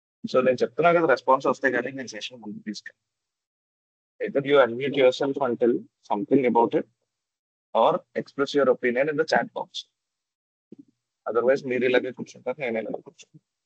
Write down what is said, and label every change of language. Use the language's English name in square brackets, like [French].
[Telugu] So నేను చెప్తున్నా కదా, రెస్పాన్స్ వస్తే కానీ నేను సెషన్ ముందుకు తీసుకెళ్ళి. [English] Either you unmute yourself and tell something about it, or express your opinion in the chat box. [Telugu] Otherwise మీరు ఇలాగే కూర్చుంటారు, నేను ఇలాగే కూర్చుంటాను.